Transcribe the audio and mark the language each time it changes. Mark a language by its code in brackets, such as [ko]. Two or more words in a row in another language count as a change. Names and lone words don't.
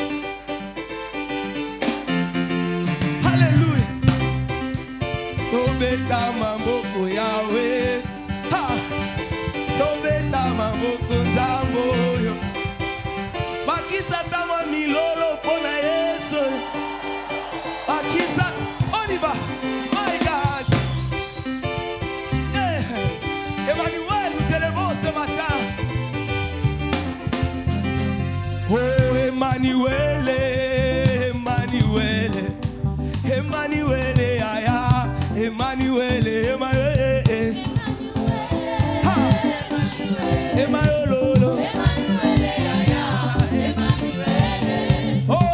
[ln] Alléluia. Tobeta maboko Yahweh. Ha. Tobeta maboko nzambe. Bakisa tama milolo pona Yesu. Bakisa, [fr] on y va. [en] My God. [fr] Emmanuel, nous t'élevons ce matin. Oh, Emmanuel, Emmanuel, Emmanuel, aya, Emmanuel, Emmanuel, ha, Emmanuel,